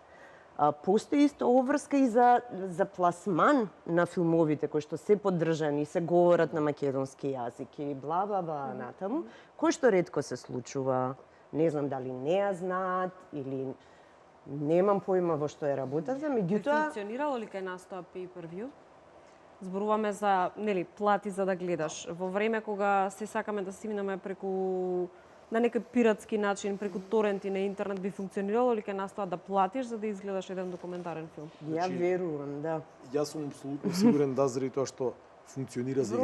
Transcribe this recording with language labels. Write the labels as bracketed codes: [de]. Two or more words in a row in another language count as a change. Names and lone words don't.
[mk] Постои исто обврска и за пласман на филмовите кои што се поддржани, се говорат на македонски јазик и бла натаму, кој што ретко се случува. Не знам дали не ја знаат или немам појма во што е работата, меѓутоа Функционирало ли кај нас тоа pay-per-view? Зборуваме за, нели, плати за да гледаш. Во време кога се сакаме да стигнеме преку на некој пиратски начин, преку торенти на интернет, би функционирало ли кај нас тоа да платиш за да изгледаш еден документарен филм? ја верувам, да. Јас сум апсолутно сигурен заради тоа што функционира за